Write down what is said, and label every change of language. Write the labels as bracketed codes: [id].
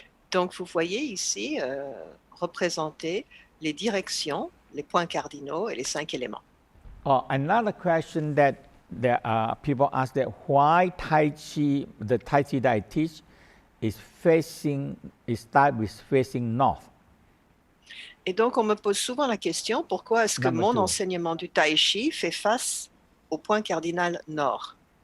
[fr] Donc vous voyez ici représenter les directions, les points cardinaux et les 5 éléments. [en] Another question that people ask that why Tai Chi, the Tai Chi that I teach, start with facing north. [fr] Et donc on me pose souvent la question, pourquoi est-ce que mon 2. enseignement du Tai Chi fait face au point cardinal nord?